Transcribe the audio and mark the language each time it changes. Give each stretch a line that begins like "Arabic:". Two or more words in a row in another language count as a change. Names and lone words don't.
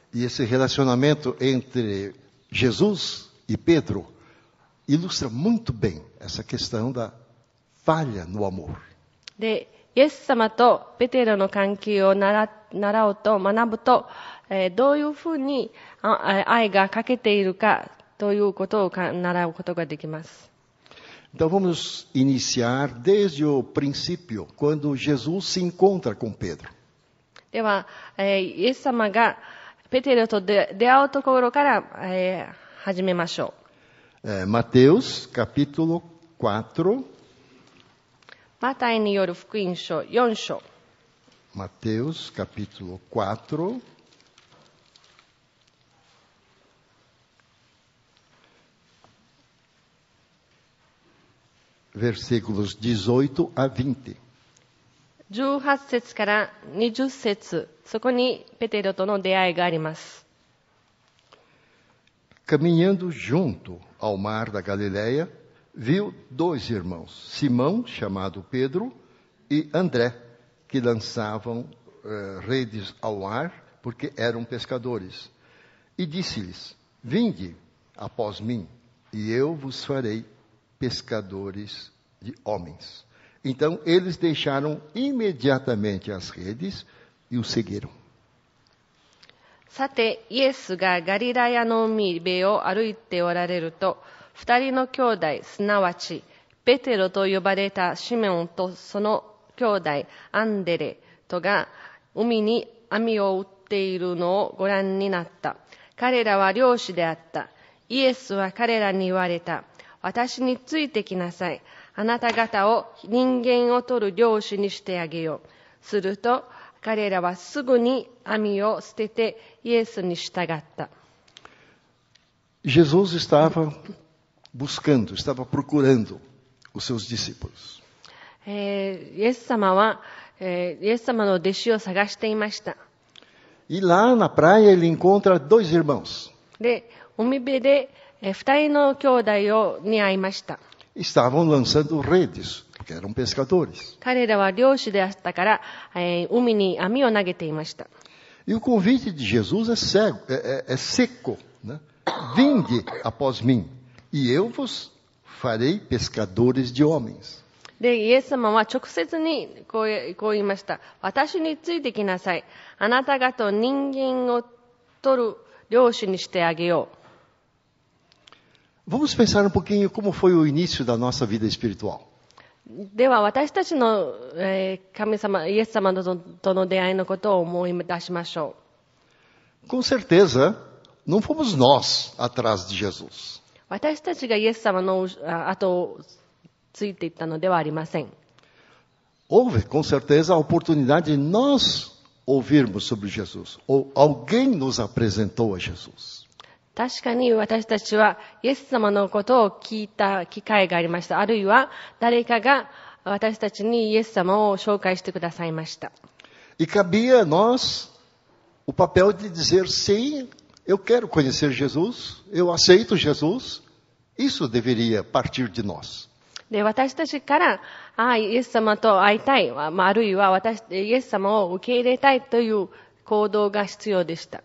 Portuguese: E esse relacionamento entre Jesus e Pedro ilustra muito bem essa questão da falha no amor.
Japanese: で、イエス様とペテロの関係を学ぶと、どういうふうに愛が欠けているかということを習うことができます。
Portuguese: Então vamos iniciar desde o princípio, quando Jesus se encontra com Pedro.
Japanese: では、イエス様がペテロと出会うところから、始めましょう。
Portuguese: Mateus, capítulo 4.
Japanese: マタイによる福音書4章。
Portuguese: Mateus, capítulo 4. Versículos 18 a 20.
Japanese: 18 節から20節、そこにペテロとの出会いがあります。
Portuguese: Caminhando junto ao mar da Galileia, viu dois irmãos, Simão, chamado Pedro, e André, que lançavam redes ao mar, porque eram pescadores. E disse-lhes: Vinde após mim, e eu vos farei pescadores de homens. Então eles deixaram imediatamente as redes e o seguiram.
Japanese: さて、イエスがガリラヤの海辺を歩いておられると、二人の兄弟、すなわち、ペテロと呼ばれたシメオンとその兄弟、アンデレとが、海に網を打っているのをご覧になった。彼らは漁師であった。イエスは彼らに言われた。私についてきなさい。あなた方を人間を取る漁師にしてあげよう。すると、彼らはすぐに網を捨ててイエスに従った。
Portuguese: Jesus estava buscando, estava procurando os seus discípulos.
Japanese: イエス様は、イエス様の弟子を探していました。
Portuguese: E lá na praia ele encontra dois irmãos.
Japanese: で、海辺で二人の兄弟に会いました。
Portuguese: Estavam lançando redes, porque eram pescadores.
Japanese: 彼らは漁師であったから、海に網を投げていました。
Portuguese: E o convite de Jesus é seco, né? Vinde após mim, e eu vos farei pescadores de homens.
Japanese: で、イエス様は直接にこう言いました。私についてきなさい。あなた方を人間を取る漁師にしてあげよう。
Portuguese: Vamos pensar um pouquinho como foi o início da nossa vida espiritual.
Japanese: では私たちの、神様、イエス様との出会いのことを思い出しましょう。
Portuguese: Com certeza, não fomos nós atrás de Jesus.
Japanese: 私たちがイエス様の後をついていったのではありません。
Portuguese: Houve, com certeza, a oportunidade de nós ouvirmos sobre Jesus. Ou alguém nos apresentou a Jesus.
Japanese: 確かに私たちはイエス様のことを聞いた機会がありました。あるいは誰かが私たちにイエス様を紹介してくださいました。
Portuguese: E cabia a nós o papel de dizer sim, eu quero conhecer Jesus, eu aceito Jesus. Isso deveria partir de nós.
Japanese: で、私たちから、イエス様と会いたい、あるいはイエス様を受け入れたいという行動が必要でした。